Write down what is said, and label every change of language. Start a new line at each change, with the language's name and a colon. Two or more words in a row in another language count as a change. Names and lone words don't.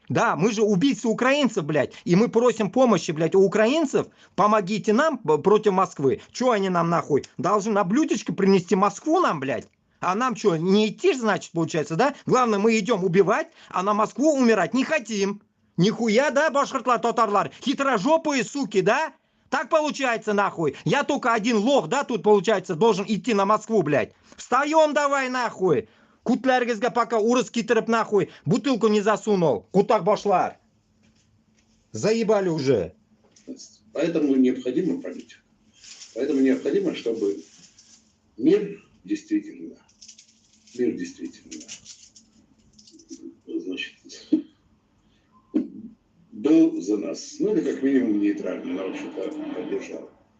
Russian: Да, мы же убийцы украинцев, блядь. И мы просим помощи, блядь, у украинцев. Помогите нам против Москвы. Че они нам нахуй? Должны на блюдечке принести Москву нам, блядь? А нам что, не идти, значит, получается, да? Главное, мы идем убивать, а на Москву умирать не хотим. Нихуя, да,
Tatar: башкортлар, татарлар?
Russian: Хитрожопые суки, да? Так получается, нахуй. Я только один лох, да, тут, получается, должен идти на Москву, блядь. Встаем давай, нахуй. Кутляргизга пока
Tatar: урыс китерып,
Russian: нахуй, бутылку не засунул.
Tatar: Кутак башлар.
Russian: Заебали уже. Поэтому необходима политика. Поэтому необходимо, чтобы мир действительно, значит, был за нас, ну или как минимум нейтральный, но вообще-то поддержал.